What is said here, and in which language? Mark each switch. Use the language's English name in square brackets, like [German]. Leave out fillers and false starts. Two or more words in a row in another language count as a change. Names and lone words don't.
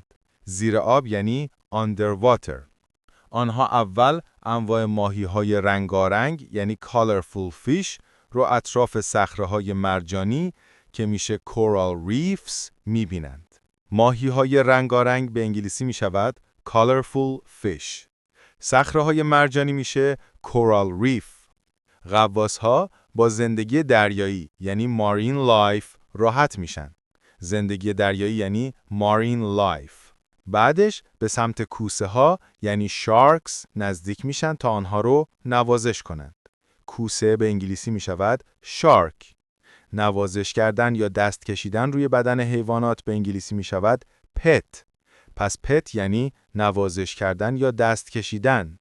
[Persian] زیر آب یعنی underwater. آنها اول انواع ماهی‌های رنگارنگ یعنی [English] colorful fish [Persian] رو اطراف صخره‌های مرجانی که میشه [English] coral reefs [Persian] می‌بینند. ماهی‌های رنگارنگ به انگلیسی میشود [English] colorful fish. [Persian] صخره‌های مرجانی میشه [English] coral reef. [Persian] غواص‌ها با زندگی دریایی یعنی [English] marine life [Persian] راحت میشن. زندگی دریایی یعنی [English] marine life. [Persian] بعدش به سمت کوسه ها یعنی sharks نزدیک میشن تا آنها رو نوازش کنند. کوسه به انگلیسی می شود shark. نوازش کردن یا دست کشیدن روی بدن حیوانات به انگلیسی می شود pet. پس pet یعنی نوازش کردن یا دست کشیدن.